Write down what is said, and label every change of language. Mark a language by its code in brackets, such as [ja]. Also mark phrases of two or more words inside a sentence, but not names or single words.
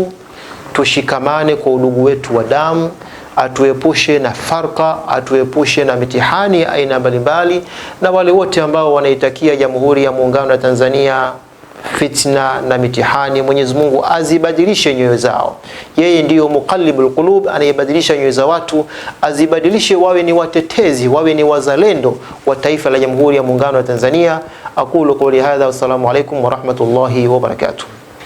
[sw] Tushikamane kwa udugu wetu wa damu. Atuepushe na farqa, atuepushe na mitihani aina mbalimbali, na wale wote ambao wanaitakia Jamhuri ya Muungano wa Tanzania fitna na mitihani, Mwenyezi Mungu azibadilishe nyoyo zao. Yeye ndiyo [ar] مقلب القلوب, [sw] anayebadilisha nyoyo za watu, azibadilishe wawe ni watetezi, wawe ni wazalendo wa taifa la Jamhuri ya Muungano wa Tanzania. [ar] أقول قولي هذا, والسلام عليكم ورحمة الله وبركاته.